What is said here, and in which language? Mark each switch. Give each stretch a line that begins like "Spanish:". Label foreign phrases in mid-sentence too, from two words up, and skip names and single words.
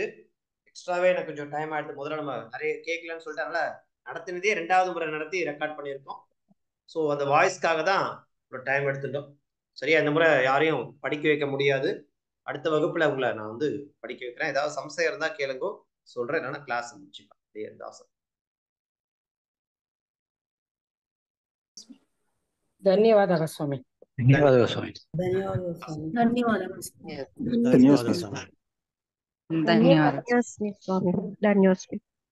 Tamil: எக்ஸ்ட்ராவே எனக்கு கொஞ்சம் டைம் ஆயிடுத்து. முதல்ல நம்ம நிறைய கேட்கலன்னு சொல்லிட்டு அதனால நடத்தினதே 2வது முறை நடத்தி ரெக்கார்ட் பண்ணியிருக்கோம். ஸோ அந்த வாய்ஸ்க்காக தான் ஒரு டைம் எடுத்துட்டோம். சரியா, இந்த முறை யாரையும் படிக்க வைக்க முடியாது. அடுத்த வகுப்புல உங்களை நான் வந்து படிக்க வைக்கிறேன். ஏதாவது சம்சயம் இருந்தா கேளுங்க, சொல்றேன். இல்லைன்னா கிளாஸ் முடிச்சுக்கலாம். தாசன்.
Kannada: ಧನ್ಯವಾದ ಸ್ವಾಮಿ. ಧನ್ಯವಾದ ಸ್ವಾಮಿ. ಧನ್ಯವಾದ ಸ್ವಾಮಿ. ಧನ್ಯವಾದ ಸ್ವಾಮಿ. ಧನ್ಯವಾದ ಸ್ವಾಮಿ. ಸ್ವಾಮಿ.